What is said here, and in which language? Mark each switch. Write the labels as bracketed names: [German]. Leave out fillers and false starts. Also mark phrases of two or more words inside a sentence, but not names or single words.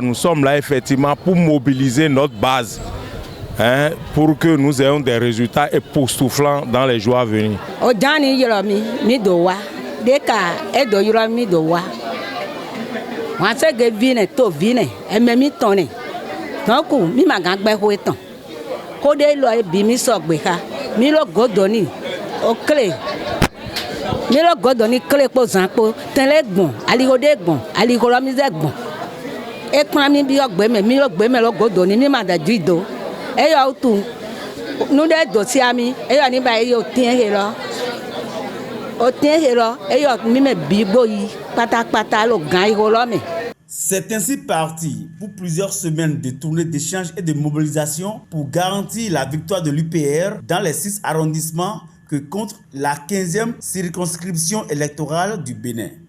[French] Nous sommes là effectivement pour mobiliser notre base pour que nous ayons des résultats époustouflants dans les jours à venir. [Fon] Kode lo bimi sogbeha mi lo godoni okle mi lo godoni kle po zanpo tenlegbon aligodegbon aligoramizegbon e kan mi bi ogbe mi lo gbe me lo godoni mi ma da jido e yo tu nu de do si ami e yo ni ba e yo tin he lo e yo mi me bi gboyi pátápátá lo gan igoro mi. [French] C'est ainsi parti pour plusieurs semaines de tournées d'échange et de mobilisation pour garantir la victoire de l'UPR dans les 6 arrondissements que compte la 15e circonscription électorale du Bénin.